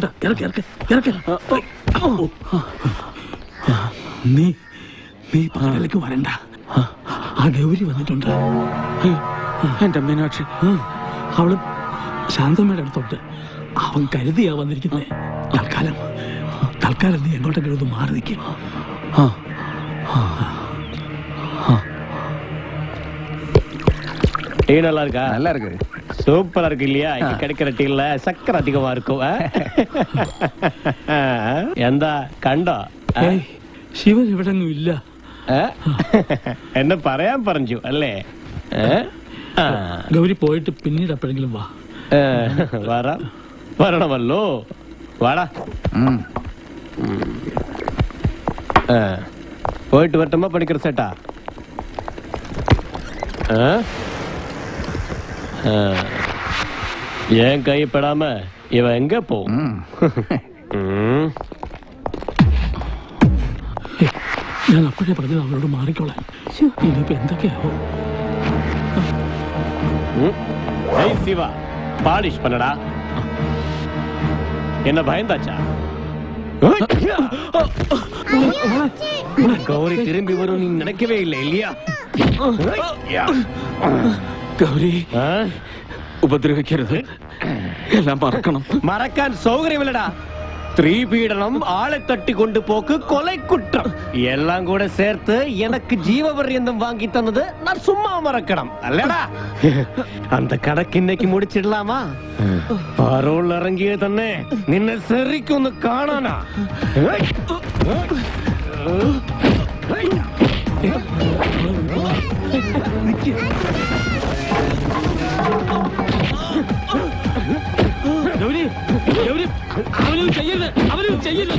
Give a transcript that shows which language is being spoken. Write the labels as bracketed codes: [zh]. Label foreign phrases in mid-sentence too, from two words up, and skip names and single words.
[ml] ഇറക്ക ഇറക്ക ഇറക്ക. നീ കടയിലേക്ക് വരണ്ട. ആ ഗൗരി വന്നിട്ടുണ്ട്. എന്റെ മീനാക്ഷി. അവള് ശാന്തമ്മയുടെ അടുത്തോട്ട്. അവൻ കരുതിയാ വന്നിരിക്കുന്നേ. തൽക്കാലം നീ എങ്ങോട്ടെങ്കിലും ഒന്ന് മാറി നിൽക്കും. [ta] டீ நல்லா இருக்கா? நல்லா இருக்கு. சூப்பரா இருக்கு இல்லையா? இங்க கிடைக்கிற டீல சக்கரை அதிகமா இருக்கும். [ml] എന്താ കണ്ടോ? ശിവൻ ഇവിടെങ്ങും ഇല്ല. എന്നെ പറയാൻ പറഞ്ഞു അല്ലേ? ഗൗരി പോയിട്ട് പിന്നീട് എപ്പോഴെങ്കിലും വാ. വരണമല്ലോ. വാടാ. [ta] போயிட்டு வரட்டுமா படிக்கிற சேட்டா? ஏன் கைப்படாம இவன் எங்க போ? [ml] ഞാൻ അപ്പോഴേ പറഞ്ഞത് അവരോട് മാറിക്കോളാൻ. ഇനിയിപ്പോ എന്തൊക്കെയാവോ? [ta] சிவா பாலிஷ் பண்ணடா. என்ன பயந்தாச்சா? கௌரி திரும்பி வரும் நீ நினைக்கவே இல்லை இல்லையா? [ml] ഗൗരി ഉപദ്രവിക്കരുത്, എല്ലാം മറക്കണം. മറക്കാൻ സൗകര്യമില്ലടാ. സ്ത്രീപീഡനം, ആളെ തട്ടിക്കൊണ്ടുപോക്ക്, [ta] കൊலை குற்றம் எல்லாம் கூட சேர்த்து எனக்கு ஜீவபர்யந்தம் வாங்கி தந்தது நான் சும்மா மறக்கணும் அல்லடா. அந்த கணக்கு இன்னைக்கு முடிச்சிடலாமா? பரோல் இறங்கிய [ml] തന്നെ നിന്നെ ശരിക്കൊന്ന് കാണാനാ. ഗൗരി, ഗൗരി, അവനൊന്നും ചെയ്യരുത്, അവനൊന്നും ചെയ്യരുത്.